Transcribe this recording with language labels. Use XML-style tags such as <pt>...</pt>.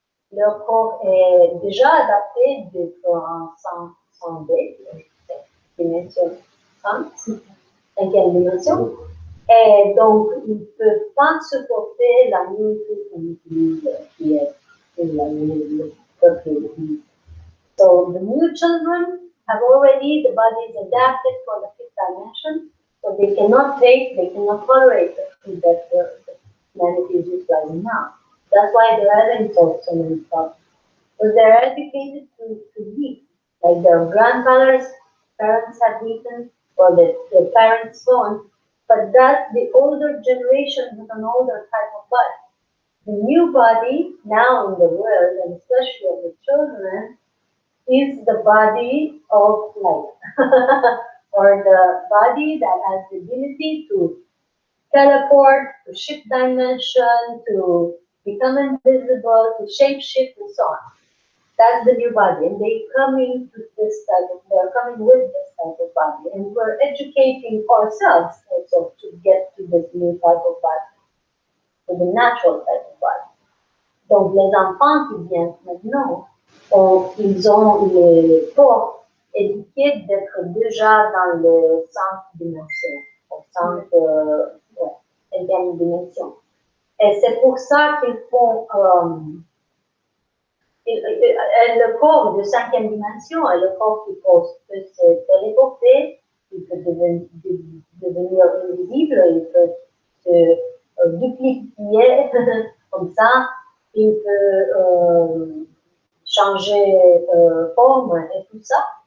<fr>Leur corps est déjà adapté d'être en 100D, dimension 5, 5e dimension. Et donc, ils ne peuvent pas supporter la nourriture qu'on utilise, qui est la nourriture que utilise.</fr> <en>So, the new children have already, the body is adapted for the 5th dimension, so they cannot tolerate the food that humanity is utilizing now. That's why they're having so many problems. Because they're educated to eat, like their grandfathers, parents have eaten, or their parents won't. But that's the older generation with an older type of body. The new body now in the world, and especially of the children, is the body of light, or the body that has the ability to teleport, to shift dimension, to become invisible, to shape shift, and so on. That's the new body, and they're coming with this type of body, and we're educating ourselves also to get to this new type of body, to the natural type of body.</en> <fr>Donc les enfants qui viennent maintenant, ils ont le corps éduqué d'être déjà dans le 5 dimension, au 5e dimension. Et c'est pour ça qu'ils font le corps de 5e dimension est le corps qui peut se téléporter, il peut devenir invisible, il peut se dupliquer comme ça, il peut changer forme et tout ça.</fr>